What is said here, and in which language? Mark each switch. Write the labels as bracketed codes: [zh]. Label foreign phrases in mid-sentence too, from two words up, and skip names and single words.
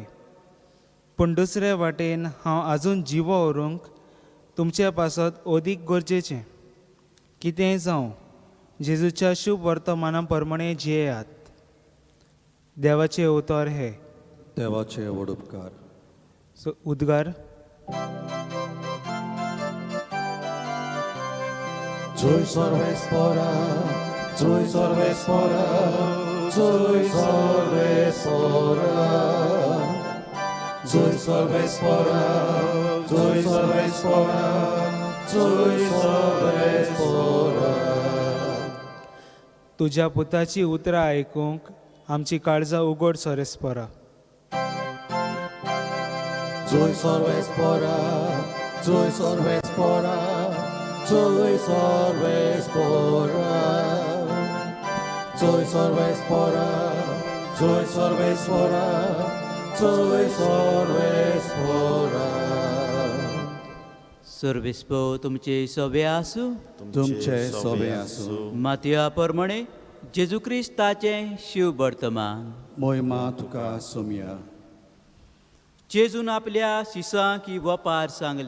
[kok] पूण दुसरे वाटेन हांव आजून जिवो व्हरूंक तुमचे पासत अदीक गरजेचें. कितेंय जावं जेजूच्या शुभ वर्तमाना प्रमाणें जियेयात. देवाचें उतर हे. देवाचे वडुपकार. उद्गार. Joy Sorbespora, Joy Sorbespora, Joy Sorbespora, Joy Sorbespora, Joy Sorbespora, Joy Sorbespora. तुज्या पुताची उतरां आयकूंक आमची काळजां उगड सोरेस्पोरा. Joy Sorbespora, Joy Sorbespora, Joy Sorbespora, Joy Sorbespora, Joy Sorbespora, Joy Sorbespora. सोर्वेस्पो तुमचे सोबे आसूं. तुमचे सोबे आसूं. मातया प्रमाणे जेजू क्रिस्ताचें शिव वर्तमान. मोहिमा तुका सोमया. जेजून आपल्या शिसांक ही वपार सांगली.